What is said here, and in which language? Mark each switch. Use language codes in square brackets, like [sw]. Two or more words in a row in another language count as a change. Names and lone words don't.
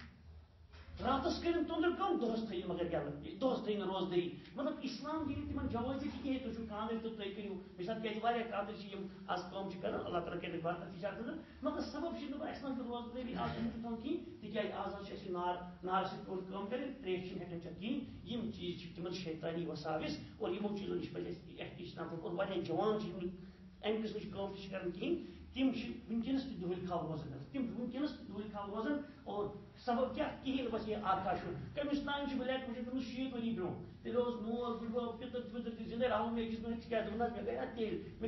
[ks] راتس کٔرِن توٚنٛدر کٲم دۄہس تھٲیِو مگر یلہٕ دۄہس تھٲیِو نہٕ روزدٔری مطلب اسلام دِیہِ تِمن جوٲزی تہِ کِہیٖنۍ تُہۍ چھِو کاندٕرۍ تہٕ تُہۍ کٔرِو مثال کیازِ واریاہ کاندٕرۍ چھِ یِم آز کٲم چھِ کران اللہ تعالیٰ کرِ برکت تہِ اندر مگر سبب چھِ دپان اَسہِ نہ چھُ روزدٔری آز چھُنہٕ تھاوُن کِہیٖنۍ تِکیازِ آز حظ چھِ اَسہِ نارٕ سۭتۍ پیٚوان کٲم کَرٕنۍ ترٛیش چھِنہٕ ہٮ۪کان چٮ۪تھ کِہیٖنۍ یِم چیٖز چھِ تِمن شیطانی وساوِس اور یِمو چیٖزو نِش پَزِ اَسہِ احتِشام کرُن اور واریاہ جوان چھِ یِم اَمہِ قٕسمٕچ کٲم تہِ چھِ کران کِہیٖنۍ تِم چھِ وٕنکیٚنس تہِ دۄہلہِ خاو روزان تِم چھِ وٕنکیٚنس تہِ دۄہلہِ خاو روزان اور سبب کیٛاہ کِہیٖنۍ بس یہِ آکھا چھُ کٔمِس تانۍ چھُ بلیک موجوٗد گٔمٕژ 60 ؤری برونٛہہ تیٚلہِ اوس مول بٕڈبب پِتٕر پِتٕر تہِ زِندے راوُن مےٚ أکِس مےٚ کیٛاہ دوٚپُن حظ مےٚ گٔے اَتھ تیٚلہِ مےٚ